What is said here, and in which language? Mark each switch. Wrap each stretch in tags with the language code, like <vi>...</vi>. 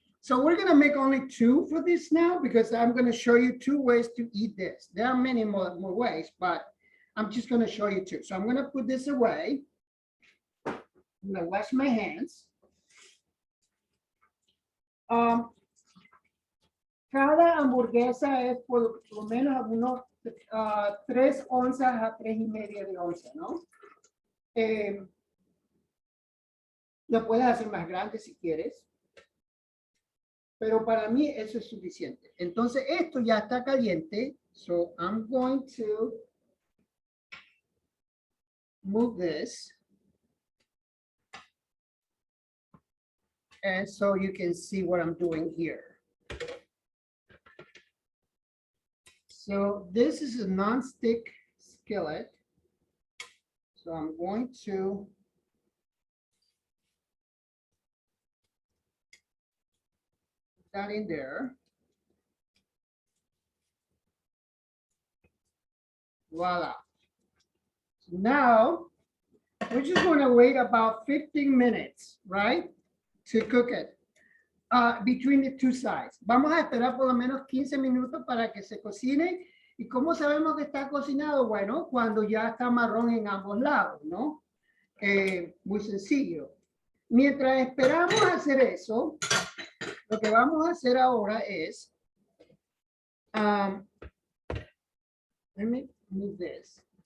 <en>So we're going to make only two for this now because I'm going to show you two ways to eat this. There are many more ways, but I'm just going to show you two. So I'm going to put this away. I'm going to wash my hands.</en> <es>Cada hamburguesa es por lo menos unos 3 onzas a 3,5 de onza, ¿no? Lo puedes hacer más grande si quieres. Pero para mí eso es suficiente. Entonces esto ya está caliente.</es> <en>So I'm going to move this. And so you can see what I'm doing here. So this is a non-stick skillet. So I'm going to put that in there. Voila. So now we're just going to wait about 15 minutes, right? To cook it. Between the two sides.</en> <es>Vamos a esperar por lo menos 15 minutos para que se cocine. ¿Y cómo sabemos que está cocinado? Bueno, cuando ya está marrón en ambos lados, ¿no? Muy sencillo. Mientras esperamos hacer eso, lo que vamos a hacer ahora es,</es> <en>let me move this.</en>